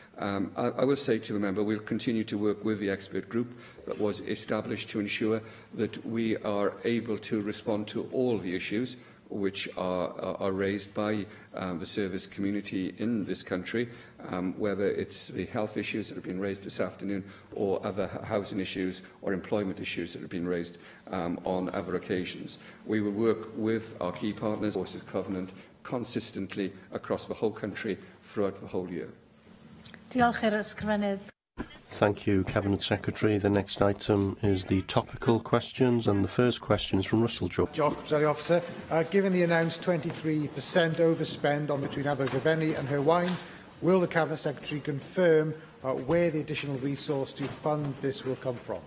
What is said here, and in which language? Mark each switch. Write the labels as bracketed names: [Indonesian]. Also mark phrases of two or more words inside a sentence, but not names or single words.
[English] I will say to the member, we'll continue to work with the expert group that was established to ensure that we are able to respond to all the issues which are raised by the service community in this country, whether it's the health issues that have been raised this afternoon or other housing issues or employment issues that have been raised on other occasions. We will work with our key partners, Forces Covenant, consistently across the whole country throughout the whole year. [Welsh] Diolch i'r ysgrifennydd. [English] Thank you, Cabinet Secretary. The next item is the topical questions, and the first question is from Russell George. Presiding Officer, given the announced 23% overspend on between Abergavenny and Hirwaun, will the Cabinet Secretary confirm where the additional resource to fund this will come from?